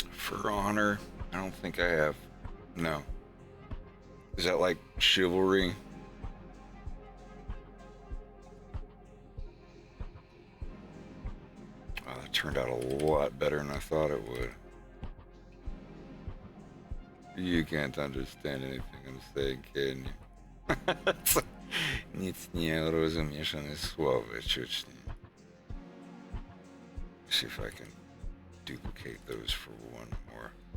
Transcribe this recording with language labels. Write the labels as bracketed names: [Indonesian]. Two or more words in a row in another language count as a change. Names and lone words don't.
[English] for honor? I don't think I have. No. Is that like chivalry? Oh, that turned out a lot better than I thought it would. You can't understand anything I'm saying, can you? [Polish] Nic nie rozumiesz ani słowa, [Russian] чуть не. [English] See if I can duplicate those for one more.